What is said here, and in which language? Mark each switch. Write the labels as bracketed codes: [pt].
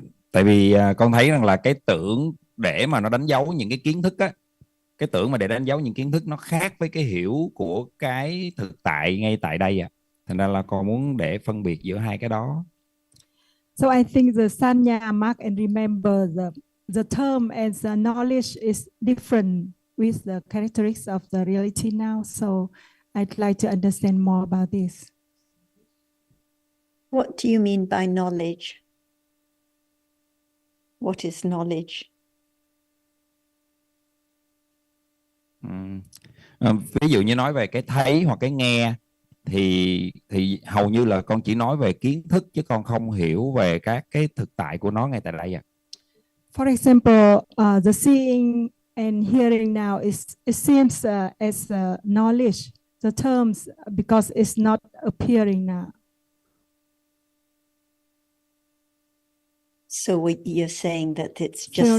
[vi] Tại vì con thấy rằng là cái tưởng để mà nó đánh dấu những cái kiến thức á, cái tưởng mà để đánh dấu những kiến thức nó khác với cái hiểu của cái thực tại ngay tại đây à. Thành ra là con muốn để phân biệt giữa hai cái đó. [en] So I think the sanya, mark and remember, the term and the knowledge is different with the characteristics of the reality now. So I'd like to understand more about this. What do you mean by knowledge? What is knowledge? [vi] Ví dụ như nói về cái thấy hoặc cái nghe thì hầu như là con chỉ nói về kiến thức chứ con không hiểu về các cái thực tại của nó ngay tại đây. [en] For example, the seeing and hearing now it seems as knowledge, the terms, because it's not appearing now. So what you're saying that it's just